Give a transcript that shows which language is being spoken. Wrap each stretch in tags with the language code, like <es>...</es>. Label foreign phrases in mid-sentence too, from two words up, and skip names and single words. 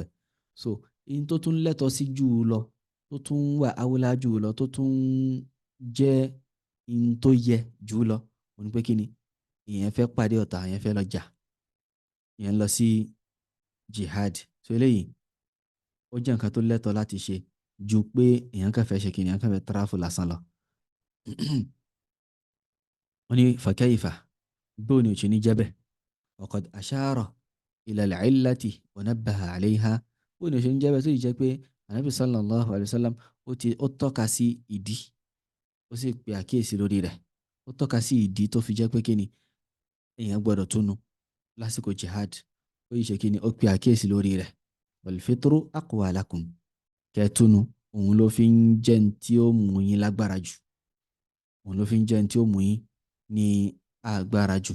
<yo>So in tó tún lẹ́tọ̀ọ́ sí jù lọ tó tún wà awúlá jù lọ tó tún jẹ́ in tó yẹ jù lọ ó ní pé kí ni èèyàn fẹ́ pàdé ọ̀tá èèyàn fẹ́ lọ jà èèyàn lọ sí jihad. So eléyìí ó jẹ́ nǹkan tó lẹ́tọ̀ọ́ láti ṣe ju pé èèyàn kàn fẹ́ ṣe kí ni èèyàn kàn fẹ́ travel lásán lọ. wọ́n ní fakayfa bóun ni ò ṣe ní jẹ́bẹ̀</yo> <ar>وقد أشار إلى العلة ونبه عليها</ar> <yo>bóun ni ò ṣe ní jẹ́bẹ̀ tó yìí jẹ́ pé anabi</yo> <ar>صلى الله عليه وسلم</ar> <yo>ó tọ́ka sí ìdí ó sì pe àkíyèsí lórí rẹ̀ ó tọ́ka sí ìdí tó fi jẹ́ pé kí ni èèyàn gbọ́dọ̀ túnú lásìkò jihad ó yìí ṣe kí ni ó pe àkíyèsí lórí rẹ̀</yo> <ar>والفطر أقوى لكم</ar> <yo>kẹ́ẹ̀túnú òun ló fi ń jẹ́ ní tí ó mú yín lágbára jù òun ló fi ń jẹ́ ní tí ó mú yín ní agbára jù.</yo>